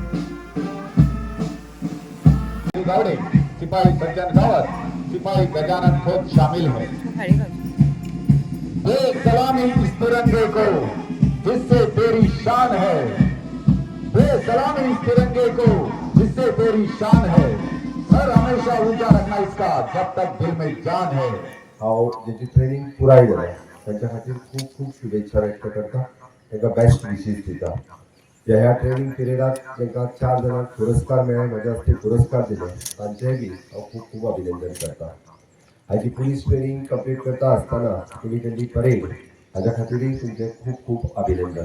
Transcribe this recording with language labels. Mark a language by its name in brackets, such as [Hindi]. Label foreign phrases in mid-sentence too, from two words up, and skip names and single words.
[Hindi] सिपाही सज्जन रावत, सिपाही गजानन खोत शामिल है। दे सलामी इस तिरंगे को जिससे तेरी शान है, दे सलामी इस तिरंगे को जिससे तेरी शान है, सर हमेशा ऊंचा रखना इसका जब तक दिल में जान है। [Konkani] ज्याची ट्रेनिंग पुराय जाला त्यांच्या खातीर खूप खूप शुभेच्छा व्यक्त करता, तांकां [English] best wishes [Konkani] दिता। ह्या ट्रेनिंग पिरियडात तांकां 4 जाणांक पुरस्कार मेळ्ळे, म्हज्या हस्ते पुरस्कार दिले, तांचेय बी हांव खूप खूप अभिनंदन करता। हाची [English] police training complete [Konkani] करता आसतना तुमी केल्ली परेड हाच्या खातीरय तुमचे खूप खूप अभिनंदन।